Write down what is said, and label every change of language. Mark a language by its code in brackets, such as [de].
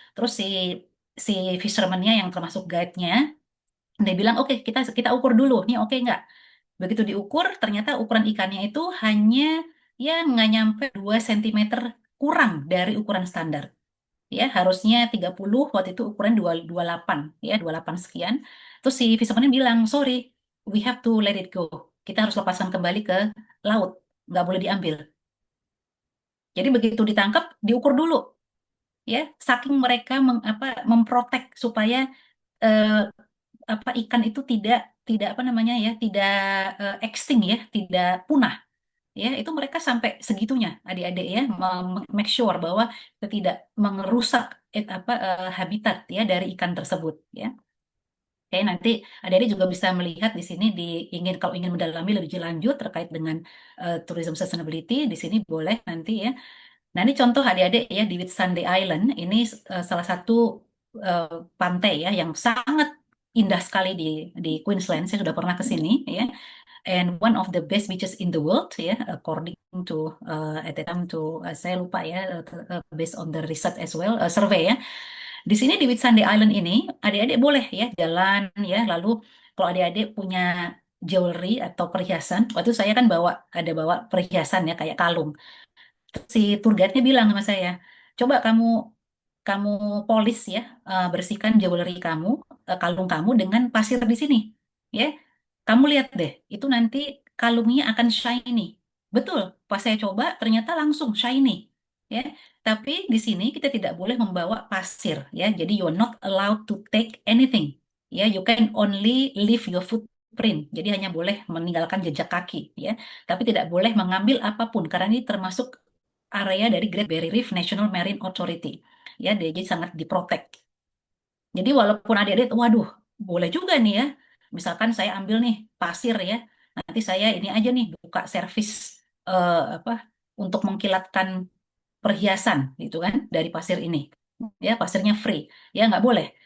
[id] Terus si fisherman-nya yang termasuk guide-nya, dia bilang oke kita ukur dulu, nih oke nggak? Begitu diukur, ternyata ukuran ikannya itu hanya ya nggak nyampe 2 cm kurang dari ukuran standar. Ya, harusnya 30, waktu itu ukuran 28, ya 28 sekian. Terus si fisherman bilang, [en] sorry, we have to let it go. [id] Kita harus lepaskan kembali ke laut, nggak boleh diambil. Jadi begitu ditangkap, diukur dulu. Ya, saking mereka memprotek supaya eh, ikan itu tidak tidak apa namanya ya, tidak extinct ya, tidak punah. Ya itu mereka sampai segitunya adik-adik ya make sure bahwa kita tidak merusak habitat ya dari ikan tersebut ya. Oke, nanti adik-adik juga bisa melihat di sini kalau ingin mendalami lebih lanjut terkait dengan tourism sustainability di sini boleh nanti ya. Nah, ini contoh adik-adik ya di Whitsunday Island. Ini salah satu pantai ya yang sangat indah sekali di Queensland. Saya sudah pernah ke sini ya. [en] And one of the best beaches in the world ya, according to at the time to [id] saya lupa ya, [en] based on the research as well, survey ya. [id] Di sini di Whitsunday Island ini, adik-adik boleh ya jalan ya. Lalu kalau adik-adik punya jewelry atau perhiasan, waktu itu saya kan bawa perhiasan ya kayak kalung. Si tour guide-nya bilang sama saya, coba kamu kamu polis ya, bersihkan jewelry kamu, kalung kamu dengan pasir di sini, ya. Kamu lihat deh, itu nanti kalungnya akan shiny. Betul, pas saya coba ternyata langsung shiny, ya. Tapi di sini kita tidak boleh membawa pasir, ya. Jadi [en] you are not allowed to take anything, ya. You can only leave your footprint. [id] Jadi hanya boleh meninggalkan jejak kaki, ya. Tapi tidak boleh mengambil apapun karena ini termasuk area dari Great Barrier Reef National Marine Authority. Ya, jadi sangat diprotek. Jadi walaupun adik-adik, waduh, boleh juga nih ya, Misalkan saya ambil nih pasir ya, nanti saya ini aja nih buka servis untuk mengkilatkan perhiasan gitu kan dari pasir ini. Ya, pasirnya free. Ya, nggak boleh.